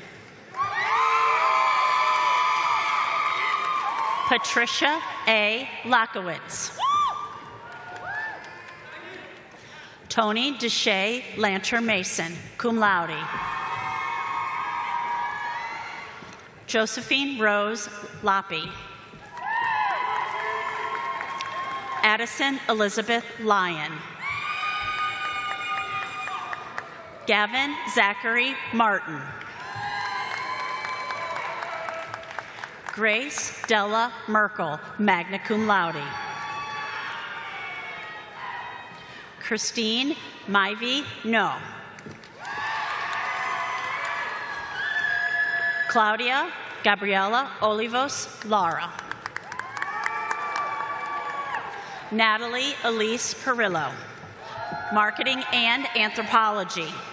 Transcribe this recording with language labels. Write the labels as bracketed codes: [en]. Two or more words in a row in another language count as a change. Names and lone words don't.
[en] Patricia A. Lakowitz. Tony Deshay Lanter Mason, [la] cum laude. [en] Josephine Rose Loppy. Addison Elizabeth Lyon. Gavin Zachary Martin. Grace Della Merkel, [la] magna cum laude. [en] Christine Myvie No. Claudia Gabriela Olivos Lara. Natalie Elise Perillo, Marketing and Anthropology.